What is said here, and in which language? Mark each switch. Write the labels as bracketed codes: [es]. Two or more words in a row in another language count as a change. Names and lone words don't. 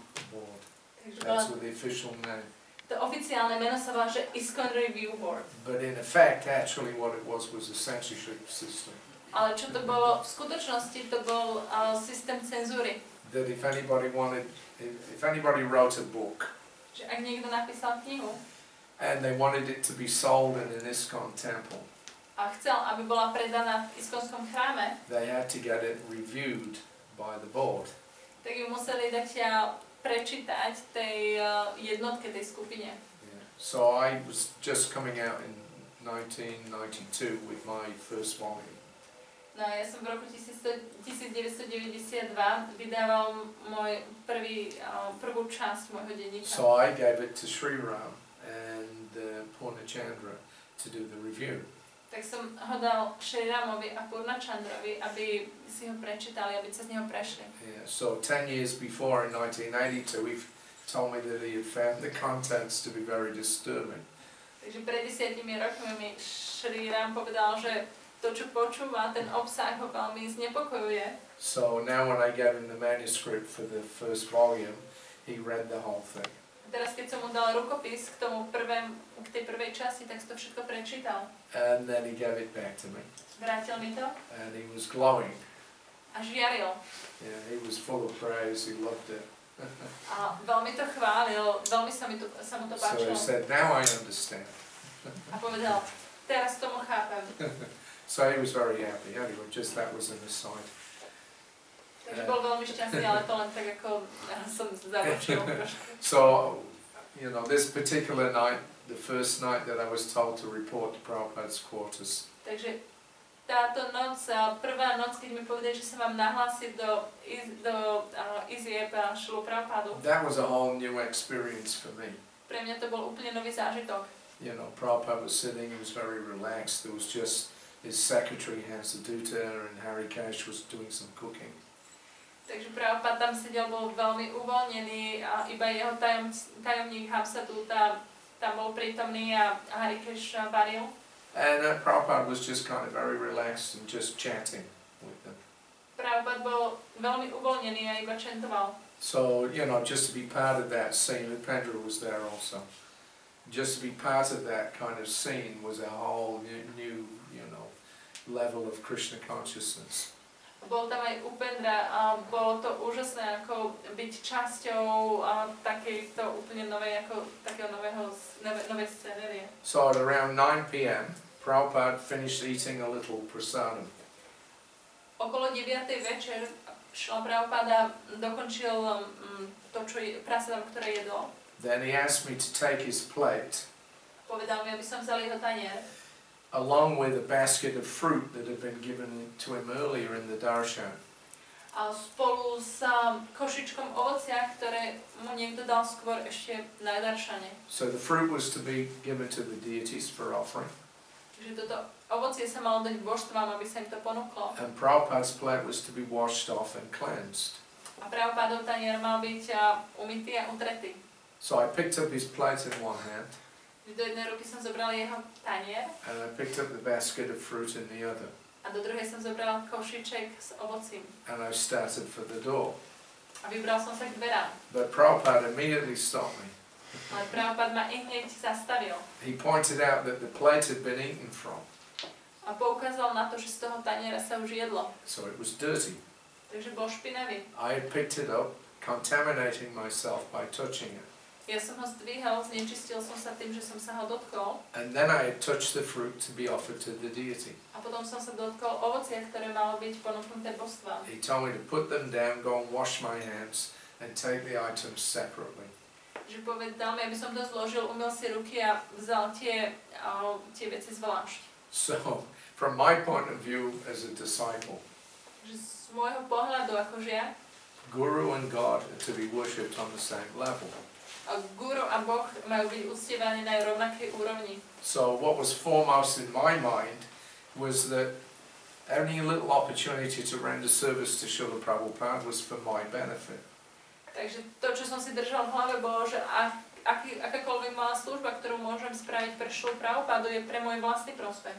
[sk] takže [en] That's what the official name. [sk] To oficiálne meno sa volá, že ISKCON Review Board. [en] But in effect, actually what it was a censorship system. [sk] Ale čo to bolo? V skutočnosti to bol systém cenzúry. [en] That if anybody wrote a book [sk] Že ak niekto napísal knihu [en] and they wanted it to be sold in an ISKCON temple, [sk] a chcel, aby bola predaná v iskonskom chráme, [en] they had to get it reviewed by the board. [sk] tak ju museli dať prečítať tej jednotke, tej skupine. [en] Yeah. So I was just coming out in 1992 with my first volume. [sk] No ja som v roku 1992 vydával prvú časť môjho denníka. [en] So I gave it to Sri Ram and Purnachandra to do the review. [sk] Tak som ho dal Sri Ramovi a Purnachandrovi, aby si ho prečítali, aby sa z neho prešli. [en] Yeah. So 10 years before, in 1982, he told me that he had found the contents to be very disturbing. [sk] Takže pred 10 rokmi mi Sri Ram povedal, že to, čo počúva, ten obsah ho veľmi znepokojuje. [en] So now when I gave him the manuscript for the first volume, he read the whole thing. [sk] Teraz, keď som mu dal rukopis k tej prvej časti, tak si to všetko prečítal. [en] And then he gave it back to me. [sk] Vrátil mi to [en] And he was glowing. [sk] a žiaril. [en] Yeah, he was full of praise, he loved it. [sk] A veľmi to chválil, veľmi sa mu to [en] So [sk] páčilo. [en] he said, now I understand. [sk] A povedal, teraz tomu chápem. [en] So he was very happy. Anyway, just that was an aside. [sk] Takže bol veľmi šťastný, ale to len tak ako som zabočil trošku. [en] So, you know, this particular night, the first night that I was told to report to Prabhupada's quarters, [sk] Takže táto noc, prvá noc, keď mi povedali, že sa mám nahlásiť do izieb Šilu Prabhupádu, [en] that was a whole new experience for me. [sk] pre mňa to bol úplne nový zážitok. [en] You know, Prabhupada was sitting, he was very relaxed, there was just his secretary, Hansaduta, and Hare was doing some cooking. [sk] Takže Prabhupada tam sedel, bol veľmi uvoľnený a iba jeho tajomník Hamsadúta tam bol prítomný a Harikesh varil. [en] And Prabhupada was just kind of very relaxed and just chatting with them. [sk] Prabhupada bol veľmi uvoľnený a iba čentoval. [en] So, you know, just to be part of that scene, Upendra was there also. Just to be part of that kind of scene was a whole new you know, level of Krishna consciousness. [sk] Bol tam aj Upendra a bolo to úžasné ako byť časťou takejto úplne novej, ako takého novej scenérie. [en] So at around 9 p.m. Prabhupada finished eating a little prasadam. [sk] Okolo 9. večer Šla Prabhupada dokončil to, čo prasadam, ktoré jedol. [en] Then he asked me to take his plate [sk] Povedal mi, aby som vzal jeho tanier. [en] along with a basket of fruit that had been given to him earlier in the darshan. [sk] A spolu s košičkom ovocia, ktoré mu niekto dal skôr ešte na daršane. [en] So the fruit was to be given to the deities for offering. [sk] Takže toto ovocie sa malo dať božstvám, aby sa im to ponúklo. [en] And Prabhupada's plate was to be washed off and cleansed. [sk] A Prabhupádov tanier mal byť umytý a utretý. [en] So I picked up his plate in one hand [sk] Do jednej ruky som zobral jeho tanier [en] and I picked up the basket of fruit in the other. [sk] a do druhej som zobral košiček s ovocím. [en] And I started for the door. [sk] A vybral som sa k dverám. [en] But Prabhupada immediately stopped me. [sk] Ale Prabhupada ma hneď zastavil. [en] He pointed out that the plate had been eaten from, [sk] A poukázal na to, že z toho taniera sa už jedlo. [en] so it was dirty. [sk] Takže bol špinavý. [en] I had picked it up, contaminating myself by touching it. [sk] Ja som ho zdvihol, znečistil som sa tým, že som sa ho dotkol. [en] And then I had touched the fruit to be offered to the deity. [sk] A potom som sa dotkol ovocia, ktoré malo byť ponúknuté božstvám. [en] He told me to put them down, go and wash my hands, and take the items separately. [sk] Že povedal mi, aby som to zložil, umyl si ruky a vzal tie veci zvlášť. [en] So, from my point of view as a disciple, [sk] Že z môjho pohľadu ako žiak, [en] Guru and God are to be worshipped on the same level. [sk] guru a Boh majú byť uctievaní na rovnakej úrovni. [en] So what was foremost in my mind was that any little opportunity to render service to Srila Prabhupada was for my benefit. [sk] Takže to, čo som si držal v hlave, bolo, že akákoľvek malá služba, ktorú môžem spraviť pre Šrilu Prabhupádu, je pre môj vlastný prospech.